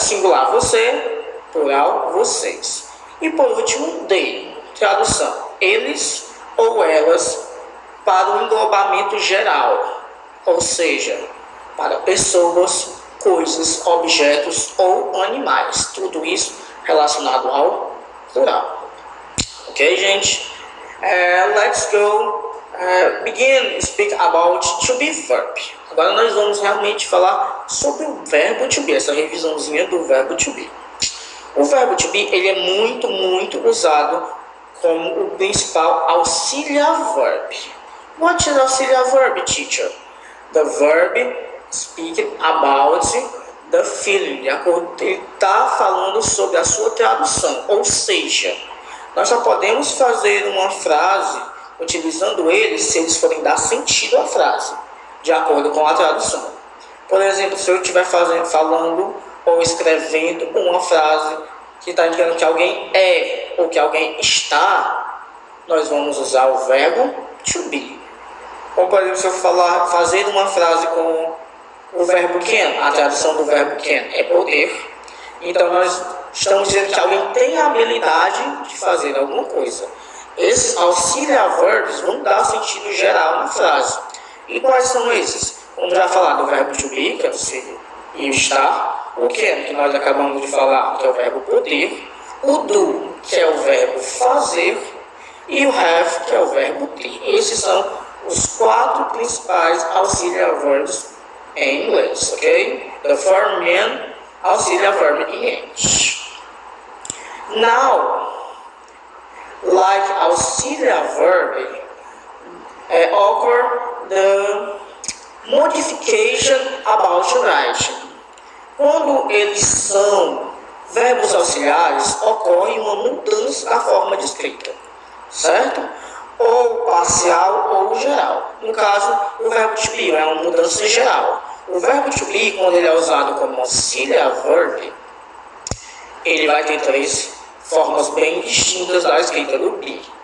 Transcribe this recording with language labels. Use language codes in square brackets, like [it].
[pt] Singular você, plural vocês. E por último, they, tradução eles ou elas para o englobamento geral, ou seja, para pessoas, coisas, objetos ou animais, tudo isso relacionado ao plural. Ok, gente? [en] Let's go begin speak about to be verb. [pt] Agora nós vamos realmente falar sobre o verbo to be, essa revisãozinha do verbo to be. O verbo to be, ele é muito usado como o principal auxiliar verb. [en] What is auxiliar verb, teacher? The verb speaking about the feeling. [pt] Ele está falando sobre a sua tradução, ou seja, nós só podemos fazer uma frase utilizando ele se eles forem dar sentido à frase, de acordo com a tradução. Por exemplo, se eu estiver falando ou escrevendo uma frase que está indicando que alguém é ou que alguém está, nós vamos usar o verbo to be. Ou, por exemplo, se eu fazer uma frase com o verbo can, a tradução do verbo can é poder, então nós estamos dizendo que alguém tem a habilidade de fazer alguma coisa. Esses auxiliar verbs vão dar sentido geral na frase. E quais são esses? Vamos já falar do verbo to be, que é o ser e o estar, o can, que nós acabamos de falar, que é o verbo poder, o do, que é o verbo fazer, e o have, que é o verbo ter. Esses são os quatro principais auxiliar verbs em inglês, ok? [en] The four main auxiliar verb in English. Now, like auxiliar verb, occur the modification about writing. [pt] Quando eles são verbos auxiliares, ocorre uma mudança na forma de escrita, certo? Ou parcial ou geral. No caso, o verbo to be é uma mudança geral. O verbo to be, quando ele é usado como auxiliar verb, ele vai ter três formas bem distintas da escrita do be.